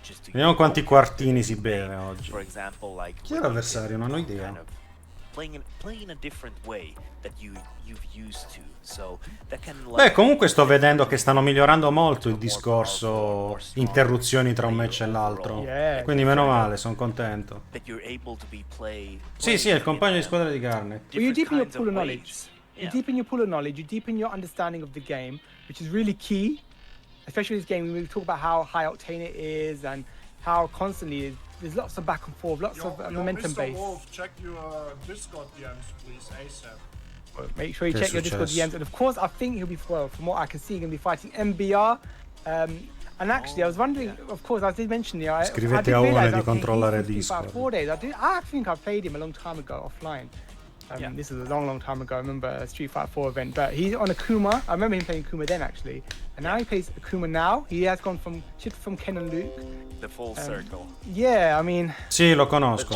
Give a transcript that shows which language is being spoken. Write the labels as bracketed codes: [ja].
[it] Vediamo quanti quartini si beve oggi. Chi è l'avversario? Non ho idea. [en] Playing a different way that you've used to. So that can [it] Beh, comunque sto vedendo che stanno migliorando molto il discorso interruzioni tra un match e l'altro. Quindi meno male, sono contento. Sì, è il compagno di squadra di Garnet. [en] Well, you deepen your pool of knowledge. You deepen your pool of knowledge, you deepen your understanding of the game, which is really key. Especially this game, when we talk about how high octane it is and how constantly there's lots of back and forth, lots of momentum base. Mr. Wolf, check your Discord DMs, please, ASAP. Make sure you check your Discord DMs, and of course, I think he'll be, from what I can see, going to be fighting MBR. And actually, I was wondering, of course, I did mention, [it] Scrivete a One di controllare Discord. [en] 4 days. I think I played him a long time ago offline. This is a long time ago. I remember a Street Fighter 4 event, but he's on Akuma. I remember him playing Akuma then, actually, and now he plays Akuma now. He has gone from Ken and Luke. The full circle. Yeah, I mean. [it] Sì, lo conosco.